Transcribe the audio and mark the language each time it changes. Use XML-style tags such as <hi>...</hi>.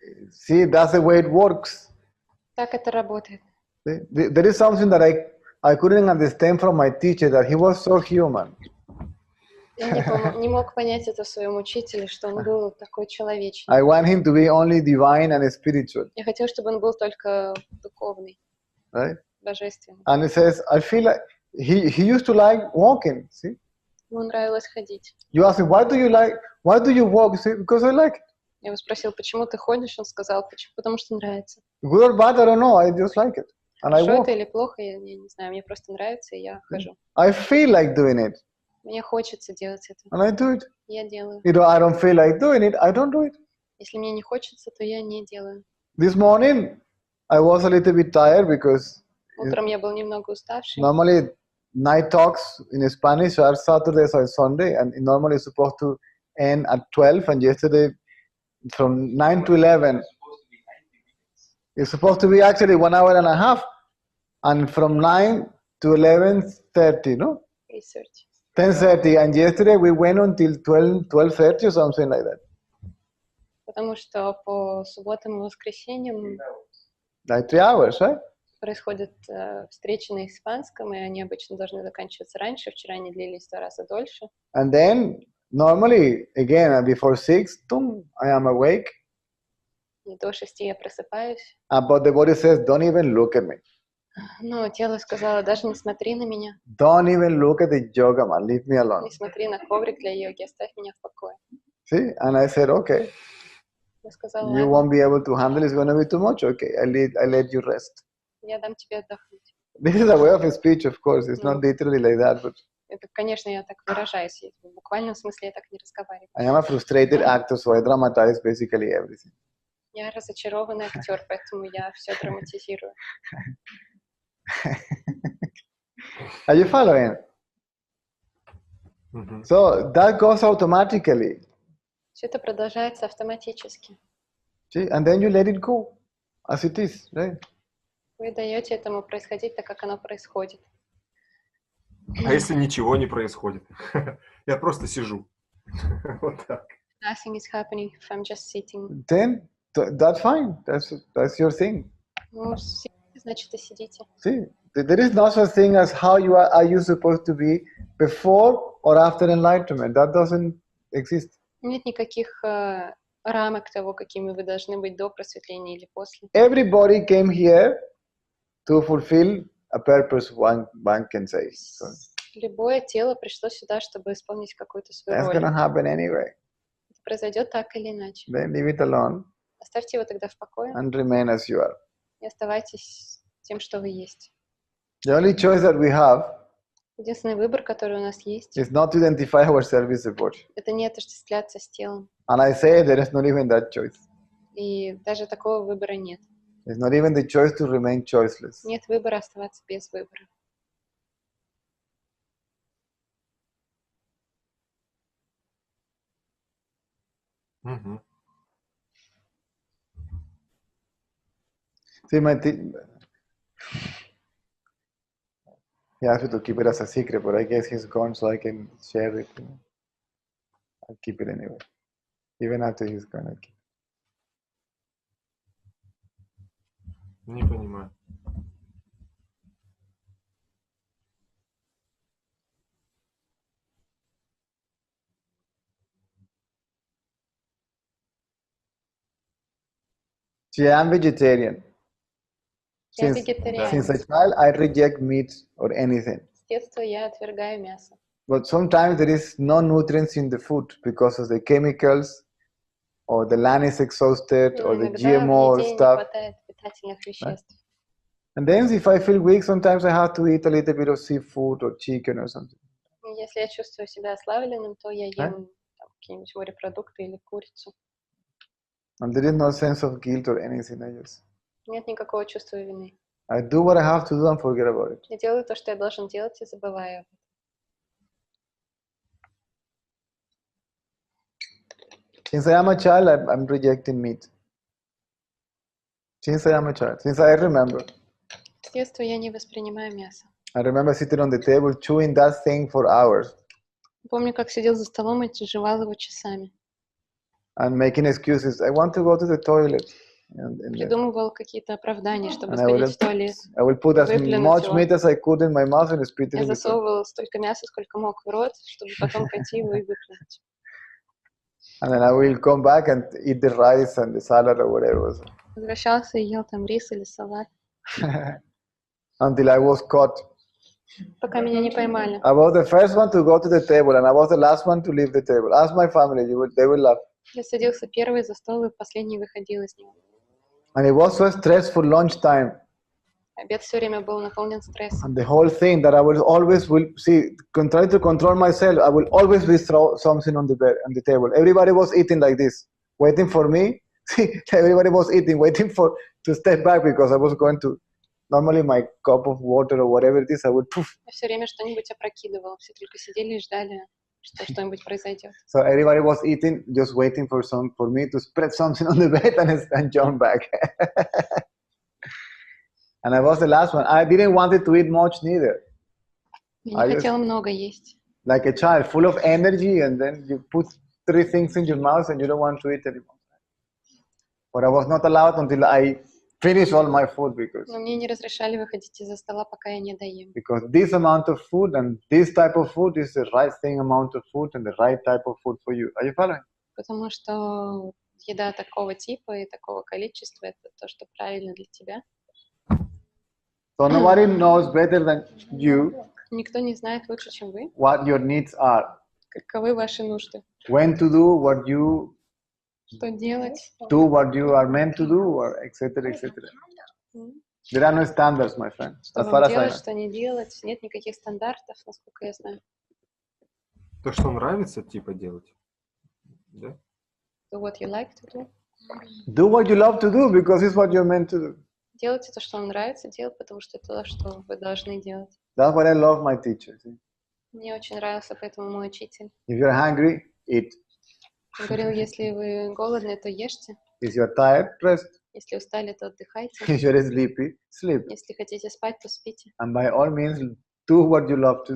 <en>See, that's the way it works.</en> <ru>Так это работает.</ru> <en>See? There is something that I couldn't understand from my teacher, that he was so human.</en> <ru>Я не мог понять это в своем учителе, что он был такой человечный.</ru> <en>I want him to be only divine and spiritual,</en> <ru>Я хотел, чтобы он был только духовный,</ru> <en>right?</en> <ru>божественный.</ru> <en>And he says, I feel like he used to like walking. See,</en> <ru>Ему нравилось ходить.</ru> <en>you ask him, why do you walk? He said, because I like it.</en> <ru>Я его спросил, почему ты ходишь? Он сказал, почему? Потому что нравится.</ru> <en>Good or bad, I don't know. I just like it, and I</en> <ru>Хорошо это или плохо, я не знаю. Мне просто нравится, и я хожу.</ru> <en>I feel like doing it,</en> <ru>Мне хочется делать это.</ru> <en>and I do it.</en> <ru>Я делаю.</ru> <en>You know, I don't feel like doing it, I don't do it.</en> <ru>Если мне не хочется, то я не делаю.</ru> <en>This morning, I was a little bit tired because</en> <ru>Утром я был немного уставший.</ru> <en>normally night talks in Spanish are Saturdays or Sunday, and normally it's supposed to end at 12, and yesterday from 9 to 11. It's supposed to be actually 1 hour and a half, and from 9 to 11:30, no? Research. 10:30, and yesterday we went until 12:30 or something like that.</en> <ru>Потому что по субботам и воскресеньям</ru> <en>Like 3 hours, right?</en> <ru>происходят встречи на испанском, и они обычно должны заканчиваться раньше. Вчера они длились в 2 раза дольше.</ru> <en>And then normally again before 6, I am awake,</en> <ru>И до 6 я просыпаюсь.</ru> <en>but the body says, don't even look at me.</en> <ru>Но тело сказало, даже не смотри на меня,</ru> <en>Don't even look at the yoga mat. Leave me alone.</en> <ru>не смотри на коврик для йоги, оставь меня в покое.</ru> <en>See? And I said, okay,</en> <ru>Я сказала,</ru> <en>you</en> <ru>ладно,</ru> <en>won't be able to handle it. It's going to be too much. Okay, I let you rest.</en> <ru>я дам тебе отдохнуть.</ru> <en>This is a way of speech, of course. It's not literally like that, but</en> <ru>Это, конечно, я так выражаюсь. В буквальном смысле я так не разговариваю.</ru> <en>I am a frustrated actor, so I dramatize basically everything.</en> <ru>Я разочарованный актер, поэтому я все драматизирую.</ru> <en>Are you following? Мгм. So that goes automatically.</en> <ru>Все это продолжается автоматически.</ru> <en>See? And then you let it go as it is, right?</en> <ru>Вы даете этому происходить так, как оно происходит. А если ничего не происходит? Я просто сижу. Вот так.</ru> <en>Nothing is happening if I'm just sitting. Then that's fine. That's your thing.</en> <ru>Ну, сидите, значит, и сидите.</ru> <en>See, there is no such thing as how are you supposed to be before or after enlightenment. That doesn't exist.</en> <ru>Нет никаких рамок того, какими вы должны быть до просветления или после.</ru> <en>Everybody came here to fulfill a purpose, one can say. So</en> <ru>Любое тело пришло сюда, чтобы исполнить какую-то свою</ru> <en>that's</en> <ru>роль.</ru> <en>going to happen anyway.</en> <ru>Это произойдет так или иначе.</ru> <en>Then leave it alone</en> <ru>Оставьте его тогда в покое</ru> <en>and remain as you are.</en> <ru>и оставайтесь тем, что вы есть.</ru> <en>The only choice that we have</en> <ru>Единственный выбор, который у нас есть,</ru> <en>is not to identify ourselves with the body.</en> <ru>это не отождествляться с телом.</ru> <en>And I say there is not even that choice.</en> <ru>И даже такого выбора нет.</ru> <en>It's not even the choice to remain choiceless.</en> <ru>Нет выбора оставаться без выбора. Мгм.</ru> <en>See, he asked me to keep it as a secret, but I guess he's gone, so I can share it. I'll keep it anyway. Even after he's gone, I'll keep it.</en> <ru>Не понимаю.</ru> <en>See, I'm vegetarian.</en> <ru>Я</ru> <en>Since a</en> <ru>вегетарианец.</ru> <en>child, I reject meat or anything.</en> <ru>С детства я отвергаю мясо.</ru> <en>But sometimes there is no nutrients in the food because of the chemicals, or the land is exhausted,</en> <ru>Но</ru> <en>or the</en> <ru>иногда в</ru> <en>GMO</en> <ru>еде не</ru> <en>stuff.</en> <ru>хватает питательных веществ.</ru> <en>And then if I feel weak, sometimes I have to eat a little bit of seafood or chicken or something.</en> <ru>И если я чувствую себя ослабленным, то я ем там, какие-нибудь морепродукты или курицу.</ru> <en>And there is no sense of guilt or anything.</en> <ru>Нет никакого чувства вины.</ru> <en>I do what I have to do and forget about it.</en> <ru>Я делаю то, что я должен делать, и забываю об этом.</ru> <en>Since I am a child, I'm rejecting meat. Since I am a child, since I remember.</en> <ru>С детства я не воспринимаю мясо.</ru> <en>I remember sitting on the table chewing that thing for hours</en> <ru>Помню, как сидел за столом и жевал его часами.</ru> <en>and making excuses. I want to go to the toilet. And</en> <ru>Придумывал какие-то оправдания, чтобы</ru> <en>And I will-</en> <ru>сходить в туалет.</ru> <en>I will put as</en> <ru>Выплюнуть</ru> <en>much</en> <ru>его.</ru> <en>meat as I could in my mouth and spit it</en> <ru>Я</ru> <en>in the toilet.</en> <ru>засовывал столько мяса, сколько мог в рот, чтобы потом пойти его и выплюнуть.</ru> <en>And then I will come back and eat the rice and the salad or whatever.</en> <ru>Возвращался и ел там рис или салат,</ru> <en>Until I was caught.</en> <ru>пока меня не поймали.</ru> <en>I was the first one to go to the table and I was the last one to leave the table. Ask my family, they will laugh.</en> <ru>Я садился первый за стол и последний выходил из него.</ru> <en>And it was so stressful lunchtime.</en> <ru>Обед все время был наполнен стрессом.</ru> <en>And the whole thing that I will always try to control myself. I will always be throw something on the table. Everybody was eating like this, waiting for me. See, everybody was eating, waiting to step back because I was going to. Normally, my cup of water or whatever it is, I would poof.</en> <ru>Я все время что-нибудь опрокидывал. Все только сидели и ждали, что что-нибудь произойдет.</ru> <en>So everybody was eating, just waiting for me to spread something on the bed and jump back. And I was the last one. I didn't want to eat much neither.</en> <ru>Я не хотела много есть.</ru> <en>Like a child, full of energy, and then you put 3 things in your mouth and you don't want to eat anymore. But I was not allowed until I finish all my food</en> <ru>Но мне не разрешали выходить из-за стола, пока я не доем.</ru> <en>because this amount of food and this type of food is the right thing amount of food and the right type of food for you. Are you following?</en> <ru>Потому что еда такого типа и такого количества — это то, что правильно для тебя.</ru> <en>So nobody knows better than you</en> <ru>Никто не знает лучше, чем вы,</ru> <en>what your needs are,</en> <ru>каковы ваши нужды,</ru> <en>when to do what you</en> <ru>что делать.</ru> <en>do, what you are meant to do, or etc. etc. There are no standards, my friend,</en> <ru>Что</ru> <en>as far</en> <ru>вам</ru> <en>as I</en> <ru>делать,</ru> <en>know.</en> <ru>что не делать. Нет никаких стандартов, насколько я знаю. То, что нравится, типа, делать. Да?</ru> <en>So what you like to do. Do what you love to do because it's what you're meant to do.</en> <ru>Делайте то, что вам нравится делать, потому что это то, что вы должны делать.</ru> <en>That's what I love my teacher. See?</en> <ru>Мне очень нравился поэтому мой учитель.</ru> <en>If you're hungry, eat.</en> <ru>Он говорил, если вы голодны, то ешьте.</ru> <en>If you're tired, rest.</en> <ru>Если устали, то отдыхайте.</ru> <en>If you're sleepy, sleep.</en> <ru>Если хотите спать, то спите.</ru> <en>And by all means, do what you love to</en>